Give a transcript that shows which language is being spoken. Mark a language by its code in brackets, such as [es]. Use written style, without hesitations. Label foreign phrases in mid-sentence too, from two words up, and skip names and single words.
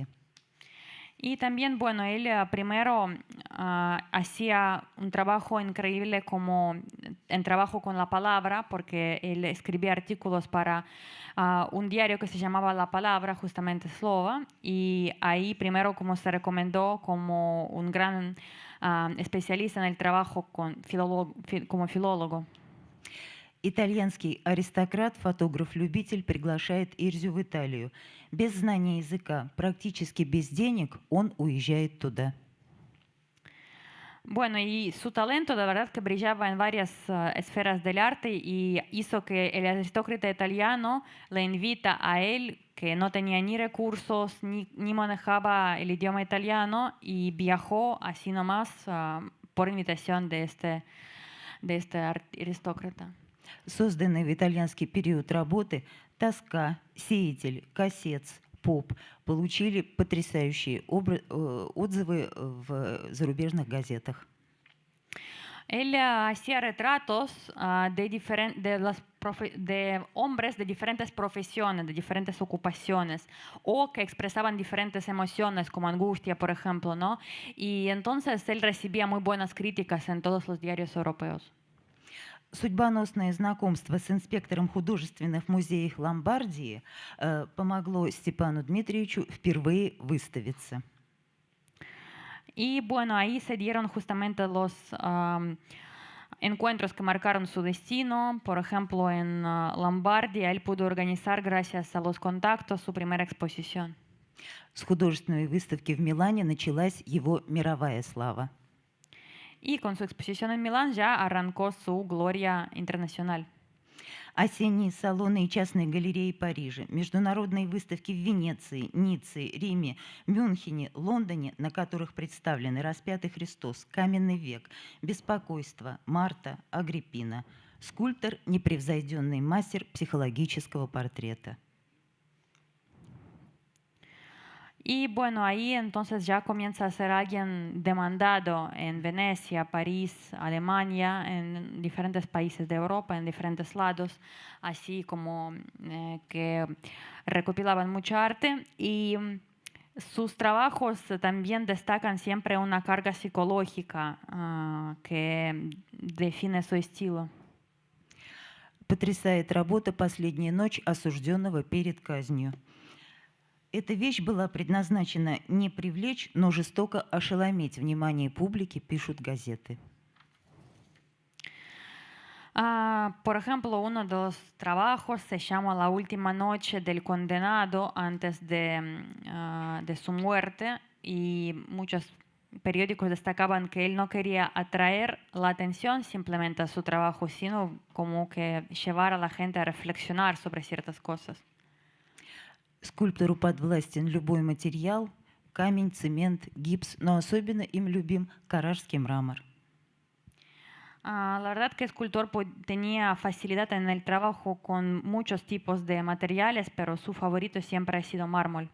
[es] Y también, bueno, él primero hacía un trabajo increíble en trabajo con la palabra, porque él escribía artículos para un diario que se llamaba La Palabra, justamente Slova, y ahí primero como se recomendó como un gran especialista en el trabajo como filólogo. [ru] Итальянский аристократ, фотограф-любитель приглашает Эльзю в Италию. Без знания языка, практически без денег, он уезжает туда. [es] Bueno, y su talento de verdad que brillaba en varias esferas del arte, y hizo que el aristócrata italiano le invita a él, que no tenía ni recursos ni manejaba el idioma italiano, y viajó así nomás por invitación de este aristócrata. [ru] Созданные в итальянский период работы «Тоска», «Сеятель», «Кассец», «Поп» получили потрясающие отзывы в зарубежных газетах. [es] Él hacía retratos de hombres de diferentes profesiones, de diferentes ocupaciones, o que expresaban diferentes emociones, como angustia, por ejemplo, ¿no? Y entonces él recibía muy buenas críticas en todos los diarios europeos. [ru] Судьбоносное знакомство с инспектором художественных музеев Ломбардии помогло Степану Дмитриевичу впервые выставиться. [es] Y bueno, ahí se dieron justamente los encuentros que marcaron su destino. Por ejemplo, en Ломбардия él pudo organizar, gracias a los contactos, su primera exposición. [ru] С художественной выставки в Милане началась его мировая слава. [es] Y con su exposición en Milán ya arrancó su gloria internacional. [ru] Осенние салоны и частные галереи Парижа, международные выставки в Венеции, Ницце, Риме, Мюнхене, Лондоне, на которых представлены Распятый Христос, Каменный век, Беспокойство, Марта, Агриппина. Скульптор – непревзойденный мастер психологического портрета. [es] Y bueno, ahí entonces ya comienza a ser alguien demandado en Venecia, París, Alemania, en diferentes países de Europa, en diferentes lados, así como que recopilaban mucha arte. Y sus trabajos también destacan siempre una carga psicológica que define su estilo. [ru] Потрясает работа «Последняя ночь осужденного перед казнью». Эта вещь была предназначена не привлечь, но жестоко ошеломить внимание публики, пишут газеты. [es] Por ejemplo, uno de los trabajos se llama La última noche del condenado antes de su muerte, y muchos periódicos destacaban que él no quería atraer la atención simplemente a su trabajo, sino como que llevar a la gente a reflexionar sobre ciertas cosas. [ru] Скульптору подвластен любой материал, камень, цемент, гипс, но особенно им любим карражский мрамор. [es] La verdad que el escultor tenía facilidad en el trabajo con muchos tipos de materiales, pero su favorito siempre ha sido mármol.